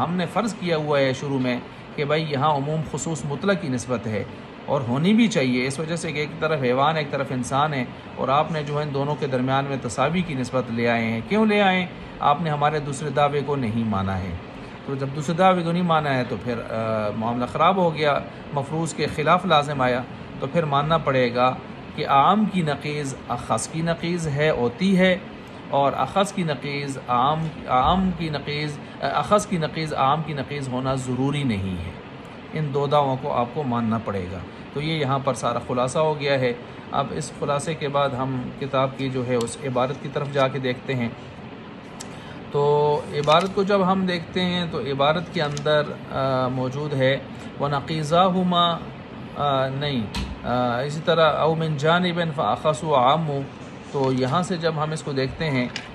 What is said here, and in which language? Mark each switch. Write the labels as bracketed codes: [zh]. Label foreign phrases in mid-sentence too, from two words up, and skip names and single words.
[ur] ہم نے فرض کیا ہوا ہے شروع میں کہ بھائی یہاں عموم خصوص مطلق کی نسبت ہے، اور ہونی بھی چاہیے، اس وجہ سے کہ ایک طرف حیوان ایک طرف انسان ہے، اور آپ نے جو ہے ان دونوں کے درمیان میں تساوی کی نسبت لے آئے ہیں۔ کیوں لے آئے؟ آپ نے ہمارے دوسرے دعوے کو نہیں مانا ہے، تو جب دوسرے دعوے کو نہیں مانا ہے تو پھر معاملہ خراب ہو گیا، مفروض کے خلاف لازم آیا، تو پھر ماننا پڑے گا کہ عام کی نقیض اخص کی نقیض ہے ہوتی ہے، اور اخص کی نقیض عام کی نقیض اخص کی نقیض عام کی نقیض ہونا ضروری نہیں ہے۔ ان دو دعووں کو آپ کو ماننا پڑے گا۔ تو یہ یہاں پر سارا خلاصہ ہو گیا ہے۔ اب اس خلاصے کے بعد ہم کتاب کی جو ہے اس عبارت کی طرف جا کے دیکھتے ہیں۔ تو عبارت کو جب ہم دیکھتے ہیں تو عبارت کے اندر موجود ہے [ar] وَنَقِيضَاهُمَا [ur] نہیں اسی طرح [ar] او من جانب فاخص عام، [ur] تو یہاں سے جب ہم اس کو دیکھتے ہیں